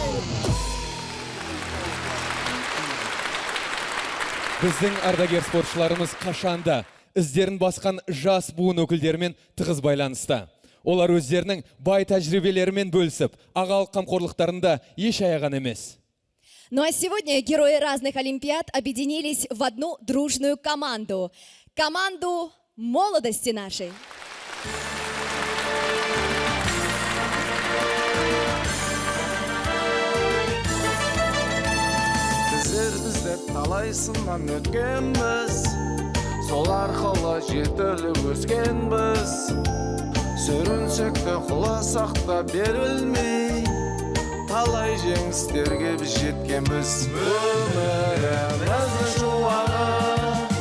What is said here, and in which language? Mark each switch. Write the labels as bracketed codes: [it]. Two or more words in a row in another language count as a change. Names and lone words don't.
[kk] Біздің ардагер спортшыларымыз қашанда іздерін басқан жас буын өкілдерімен тығыз байланысты. Олар өздерінің бай тәжірибелерімен бөлісіп, ағалық қамқорлықтарында еш аяған емес. [ru] Ну а сегодня герои разных олимпиад объединились в одну дружную команду. Команду молодости нашей. [kk] Біздер талай сыннан өткенбіз сол арқылы жетіліп өскенбіз сүрінсек те құласақ та берілмей талай жеңістерге біз жеткенбіз өміріміздің шуағы